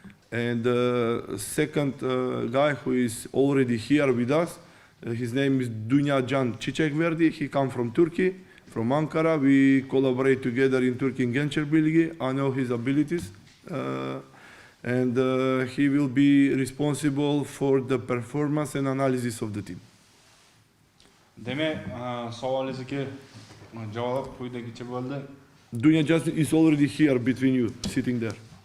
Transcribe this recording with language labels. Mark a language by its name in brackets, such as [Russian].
[English] And the second guy who is already here with us, his name is Dunyacan Çiçekverdi. He comes from Turkey, from Ankara. We collaborate together in Turkey in Gençler Birliği. I know his abilities. And he will be responsible for the performance and analysis of the team. [Uzbek] Demek savolingizga javob quyidagicha bo'ldi. [English] Dunyacan is already here between you, sitting there.